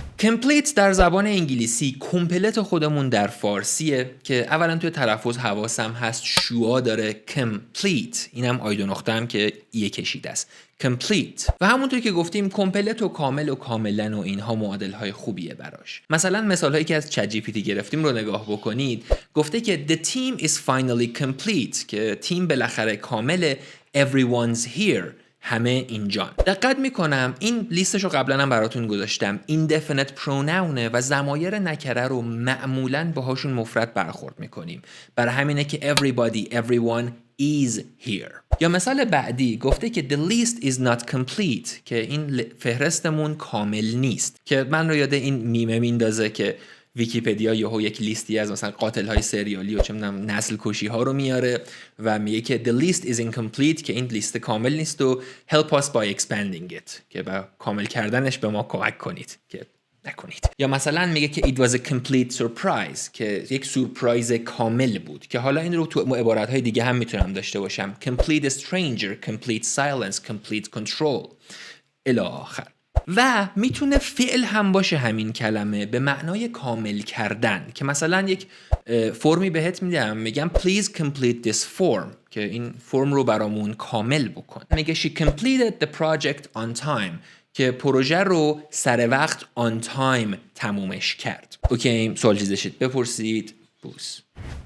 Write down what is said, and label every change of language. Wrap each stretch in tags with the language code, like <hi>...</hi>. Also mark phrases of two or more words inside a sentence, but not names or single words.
<fa>complete در زبان انگلیسی کمپلت خودمون در فارسیه که اولا توی تلفظ حواسم هست شوا داره complete، اینم آیدو نقطه هم که ایه کشیده است complete، و همونطور که گفتیم کمپلت و کامل و کاملا و اینها معادل های خوبیه براش. مثلا مثال هایی که از چت جی پی تی گرفتیم رو نگاه بکنید. گفته که</fa> <en>the team is finally complete،</en> <fa>که تیم بالاخره کامله.</fa> <en>everyone's here،</en> <fa>همه اینجان. دقت میکنم این لیستش رو قبلا هم براتون گذاشتم،</fa> <en>indefinite pronoun</en> <fa>ه و ضمایر نکره رو معمولاً باهاشون مفرد برخورد میکنیم. برای همینه که</fa> <en>everybody، everyone is here.</en> <fa>یا مثال بعدی گفته که</fa> <en>the list is not complete،</en> <fa>که این فهرستمون کامل نیست، که من رو یاد این میمه میندازه که ویکی‌پدیا یهو یک لیستی از مثلا قاتل های سریالی و چه می‌دونم نسل کشی ها رو میاره و میگه که</fa> <en>the list is incomplete،</en> <fa>که این لیست کامل نیست و</fa> <en>help us by expanding it،</en> <fa>که با کامل کردنش به ما کمک کنید که نکنید. یا مثلا میگه که</fa> <en>it was a complete surprise،</en> <fa>که یک سورپرایز کامل بود، که حالا این رو تو عبارت های دیگه هم میتونم داشته باشم</fa> <en>complete stranger، complete silence، complete control</en> <fa>الی آخر. و میتونه فعل هم باشه همین کلمه به معنای کامل کردن، که مثلا یک فرمی بهت میدم میگم</fa> <en>please complete this form،</en> <fa>که این فرم رو برامون کامل بکن.</fa> <en>میگه she completed the project on time،</en> <fa>که پروژه رو سر وقت</fa> <en>on time</en> <fa>تمومش کرد. اوکی، سوال چیزشید بپرسید. بوس.</fa>